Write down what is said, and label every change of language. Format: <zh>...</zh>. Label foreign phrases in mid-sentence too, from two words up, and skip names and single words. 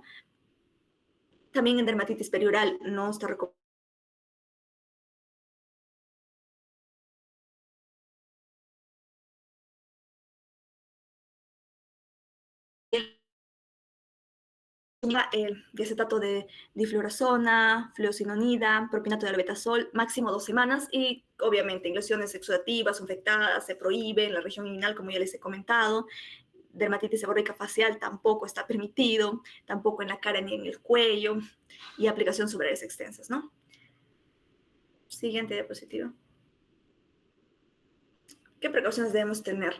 <es>También en dermatitis perioral no está recomendado el diacetato de difluorasona, fluocinonida, propinato de albetasol, máximo 2 semanas y obviamente en lesiones exudativas, infectadas, se prohíbe en la región inguinal, como ya les he comentado. Dermatitis seborreica facial tampoco está permitido, tampoco en la cara ni en el cuello y aplicación sobre áreas extensas, ¿no? Siguiente diapositiva. ¿Qué precauciones debemos tener?</es>